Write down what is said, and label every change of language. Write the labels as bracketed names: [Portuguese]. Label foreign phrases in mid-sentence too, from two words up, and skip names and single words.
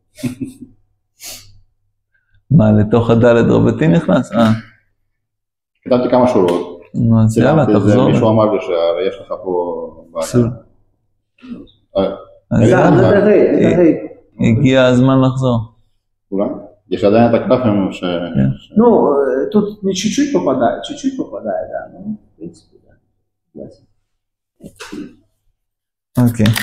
[Hebrew] מה, לתוך הדלת רבתי נכנס? כתבתי כמה שורות. אז יאללה, תחזור. מישהו אמר לי שיש לך פה... פסול. הגיע הזמן לחזור. אולי? יש עדיין את הקלפים ש... [Russian] Ну, тут не чуть-чуть попадает, да, ну, в принципе, да. окей.